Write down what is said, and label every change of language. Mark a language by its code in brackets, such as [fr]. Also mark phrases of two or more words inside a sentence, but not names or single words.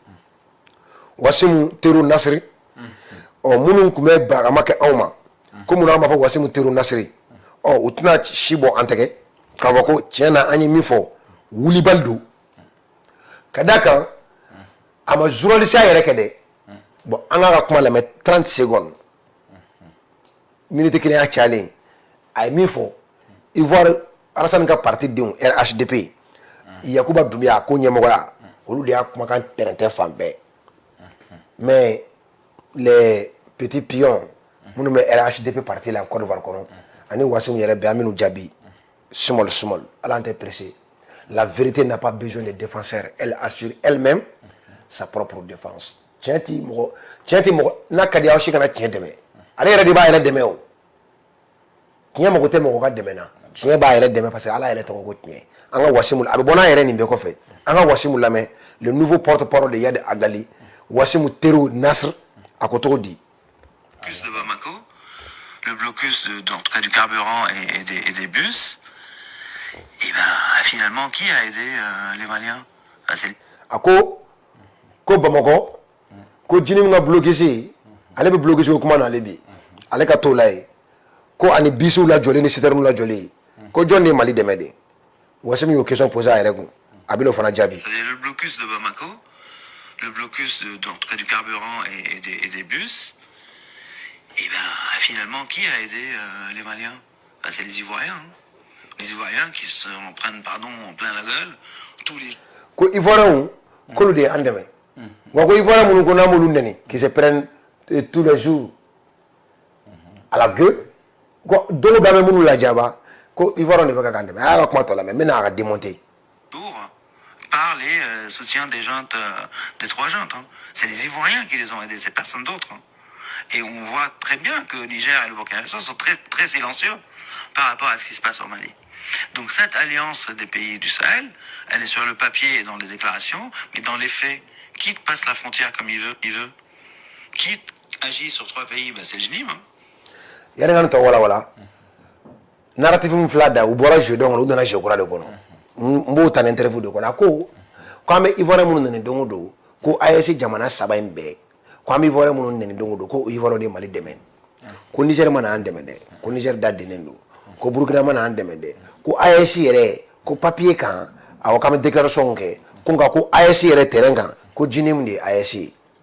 [bm] Wasimu Teru Nasiri minnu tun bɛ bagama kɛ anw ma ko munna an b'a fɔ Wasimu Teru Nasiri u tɛna si bɔ an tɛgɛ k'a fɔ ko tiɲɛ na an ye min fɔ wulibali don ka d'a kan a ma journaliste yɛrɛ kɛ dɛ bon an ka kuma lamɛn 30 secondes minute kelen y'a cayalen a ye min fɔ Ivoire Alassane ka parti denw RHDP Yakuba Doumbia ko ɲɛmɔgɔya olu de y'a kumakan tɛrɛntɛ fan bɛɛ [fr] mais les petits pions [bm] minnu bɛ RHDP parti la Côte d'Ivoire kɔnɔ ani Wasimu yɛrɛ bɛɛ an bɛ n'u jaabi small ala an tɛ pressé [fr] la vérité n'a pas besoin de défenseur elle assure elle-même sa propre défense [bm] tiɲɛ tɛ mɔgɔ n'a ka di aw si kana tiɲɛ dɛmɛ ale yɛrɛ de b'a yɛrɛ dɛmɛ o tiɲɛ mago tɛ mɔgɔ ka dɛmɛ na tiɲɛ b'a yɛrɛ dɛmɛ [fr] parce que [bm] ala yɛrɛ tɔgɔ ko tiɲɛ an ka Wasimu a bɛ bɔ n'a yɛrɛ nin bɛɛ kɔfɛ an ka Wasimu lamɛn [fr] le nouveau porte-parole de [bm] Yad Agali Wasimu Teru Nasr a ko cogo di [fr] de Bamako, le blocus en tout cas du carburant et des bus, et ben finalement qui a aidé les Maliens [bm] a ko Bamako ko jini min ka blocus ale bɛ blocus ko kuma n'ale bi ale ka t'o la ye ko ani bisiw lajɔlen ni citernes lajɔlen ko jɔn de ye Mali dɛmɛ de Wasimu y'o [fr] question posé [bm] a yɛrɛ kun a bɛn'o fana jaabi. [fr] C'est-à-dire le blocus de Bamako, le blocus en tout cas du carburant et des bus. Et ben finalement, qui a aidé les Maliens? C'est les Ivoiriens. Hein. Les Ivoiriens qui se prennent en plein la gueule tous les... [bm] Ko Ivoiriens, ko le de an dɛmɛ. Wa ko Ivoiriens minnu ko n'an m'olu nɛni [fr] qui se prennent tous les jours à la gueule. [bm] Ko dolo bɛ an bɛ minnu lajaba ko Ivoiriens de bɛ ka k'an dɛmɛ. A y'a ka kuma tɔ lamɛn n bɛna a ka démonter. [fr] Par les soutiens des jantes, des trois jantes. Hein. C'est les Ivoiriens qui les ont aidés, c'est personne d'autre. Hein. Et on voit très bien que le Niger et le Burkina Faso sont très, très silencieux par rapport à ce qui se passe au Mali. Donc cette alliance des pays du Sahel, elle est sur le papier et dans les déclarations, mais dans les faits, qui passe la frontière comme il veut, qui agit sur trois pays, c'est le JNIM. Il y a des [bm] wala narratif min fila da u bɔra jeu dɔn kɔnɔ u nana jeu kura de kɔnɔ n b'o ta ni interview de kɔnɔ a ko an bɛ Ivoirien minnu nɛni don o don ko AES jamana saba in bɛɛ ko an bɛ Ivoirien minnu nɛni don o don ko Ivoirien de Mali dɛmɛ ko Niger mana an dɛmɛ dɛ ko Niger da dennen don ko Burkina mana an dɛmɛ dɛ ko AES yɛrɛ ko papier kan awɔ k'an bɛ déclaration kɛ ko nka ko AES yɛrɛ terrain kan ko JNIM de ye AES ye